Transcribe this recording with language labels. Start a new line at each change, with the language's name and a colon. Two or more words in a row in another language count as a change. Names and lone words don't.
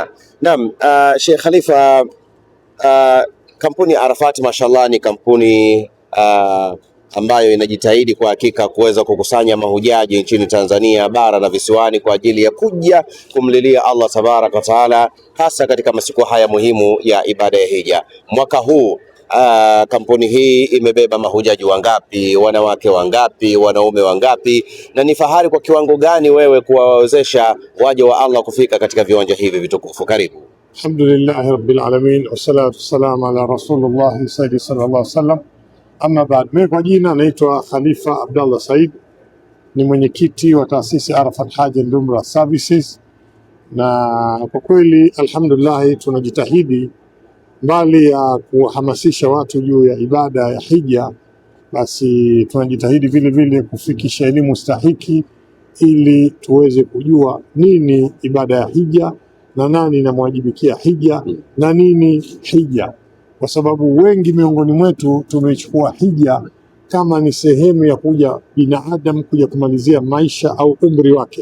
Swahili: Naam, Sheikh Khalifa, kampuni ya Arafat mashallah ni kampuni ambayo inajitahidi kwa hakika kuweza kukusanya mahujaji nchini Tanzania bara na visiwani kwa ajili ya kuja kumlilia
Arabic: الله تبارك وتعالى,
Swahili: hasa katika masiku haya muhimu ya ibada ya hija. Mwaka huu kampuni hii imebeba mahujaji wangapi, wanawake wangapi, wanaume wangapi, na ni fahari kwa kiwango gani wewe kuwawezesha waja wa Allah kufika katika viwanja hivi vitukufu? Karibu.
Arabic: الحمد لله رب العالمين والصلاة والسلام على رسول الله سيدي صلى الله عليه وسلم. أما بعد,
Swahili: mimi kwa jina naitwa Khalifa Abdallah Said, ni mwenyekiti wa taasisi Arafat Hajj and Umrah Services, na kwa kweli alhamdulillah tunajitahidi mbali ya kuhamasisha watu juu ya ibada ya hija, basi tunajitahidi vile vile kufikisha elimu stahiki ili tuweze kujua nini ibada ya hija na nani inamwajibikia hija na nini hija, kwa sababu wengi miongoni mwetu tumechukua hija kama ni sehemu ya kuja binadamu kuja kumalizia maisha au umri wake.